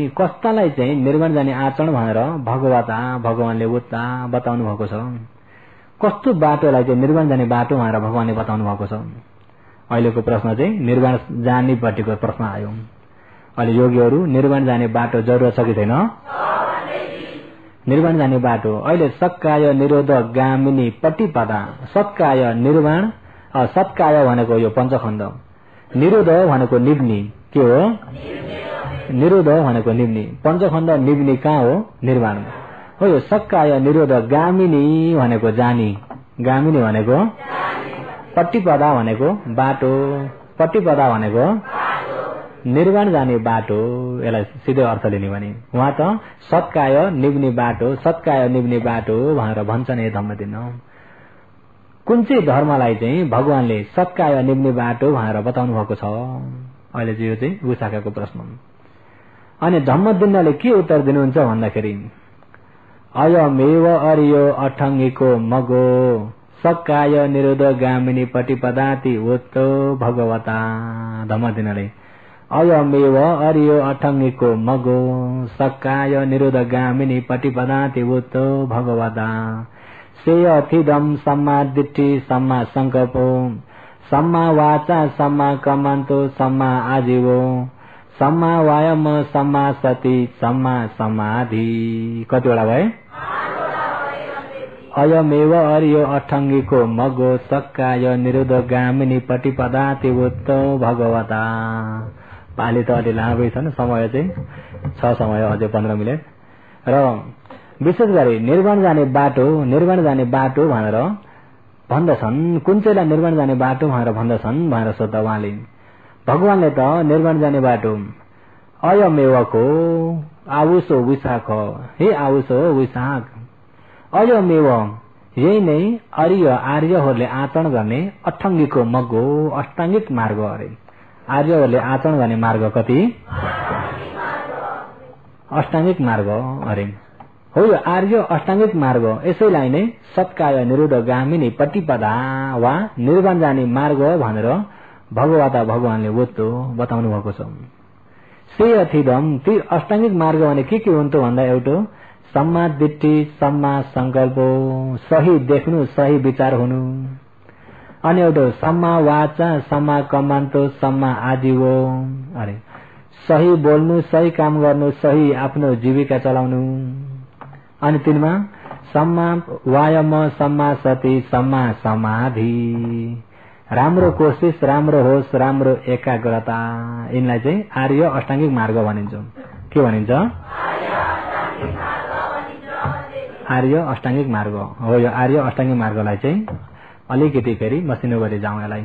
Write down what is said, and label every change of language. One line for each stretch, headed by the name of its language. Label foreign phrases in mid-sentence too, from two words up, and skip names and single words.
Nepali: कस्तालाई चाहिँ निर्वाण जाने आचरण भनेर भगवानले उता बताउनु भएको छ कस्तो बाटोलाई चाहिँ निर्वाण जाने बाटो भनेर भगवानले बताउनु भएको छ अहिलेको प्रश्न चाहिँ निर्वाण जानेपट्टिको प्रश्न आयो अहिले योगीहरू निर्वाण जाने बाटो जरुरत छ कि छैन निर्वाण जाने बाटो अहिले
Pali: सक्काय निरोध गामिनी पटिपदा सक्काय
Nepali: निर्वाण सत्काय भनेको यो पञ्चखण्ड निरोध भनेको निग्नी के हो निरोध भनेको निम्नि, पञ्चखण्ड निम्नि कहाँ हो? निर्वाण हो। यो
Pali: सक्काय निरोध गामिनी
Nepali: भनेको जानी, गामिनी भनेको पट्टिपदा भनेको बाटो, पट्टिपदा भनेको निर्वाण जाने बाटो। यसलाई सिधै अर्थ लिने भने उहाँ त सत्काय निब्ने बाटो, सत्काय निब्ने बाटो भनेर भन्छन् हे धम्मदिन। कुन चाहिँ धर्मलाई चाहिँ भगवानले सत्काय निब्ने बाटो भनेर बताउनु भएको छ? अहिले चाहिँ यो चाहिँ विशाखाको प्रश्न। अनि धम्मदिनले के उत्तर दिनुहुन्छ भन्दाखेरि
Pali: अयमेव अर्यो अठङ्गीको मगो सक्काय निरोध गामिनी पटिपदाति उत्तो भगवता। धम्मदिनले अयमेव अर्यो अठङ्गीको मगो सक्काय निरोध गामिनी पटिपदाति उत्तो भगवता। सेयथिदम सम्मा दिट्ठी सम्मा संकल्पो सम्मा वाचा सम्मा कमन्तो सम्मा आजीवो सम्मा वायम सम्मा सति सम्मा समाधि।
Nepali: कतिवटा भए?
Pali: अयमेव अर्यो अठङ्गीको मगो सक्काय निरोध गामिनी पटिपदाति उत्तो भगवता।
Nepali: पाली त अलि लामै छन्, समय चाहिँ छ, समय अझै 15 मिनट। र विशेष गरी निर्वाण जाने बाटो, निर्वाण जाने बाटो भनेर भन्दछन्। कुन चाहिँलाई निर्वाण जाने बाटो भनेर भन्दछन् भनेर सोध्दा उहाँले भगवानले त निर्वाण जाने बाटो अयमेवको
Pali: आउसो विशाख, हे आउसो विशाख,
Nepali: अयमेव यही नै अर्य आर्यहरूले आचरण गर्ने
Pali: अठङ्गीको मगो
Nepali: अष्टाङ्गिक मार्ग अरे। आर्यहरूले आचरण गर्ने मार्ग कति? अष्टाङ्गिक मार्ग अरे हो। यो आर्य अष्टाङ्गिक मार्ग, यसैलाई नै
Pali: सत्काय निरोध गामिनी पटिपदा
Nepali: वा निर्वाण जाने मार्ग भनेर भगवता भगवानले वस्तु बताउनु भएको छ। से अथिदम ती अष्टाङ्गिक मार्ग भने के हुन् त भन्दा एउटा
Pali: सम्मा दिट्ठी सम्मा संकल्प,
Nepali: सही देख्नु सही विचार हुनु। अनि एउटा
Pali: सम्मा वाचा सम्मा कमान्तो सम्मा आजीवो
Nepali: अरे सही बोल्नु सही काम गर्नु सही आफ्नो जीविका चलाउनु। अनि तिनमा
Pali: सम्मा वायम सम्मा सति सम्मा समाधि,
Nepali: राम्रो कोशिश राम्रो होस् राम्रो एकाग्रता। यिनलाई चाहिँ आर्य अष्टाङ्गिक मार्ग भनिन्छ। के भनिन्छ? आर्य अष्टाङ्गिक मार्ग हो। यो आर्य अष्टाङ्गिक मार्गलाई चाहिँ अलिकति फेरि मसिनो गरी जाउँ यसलाई।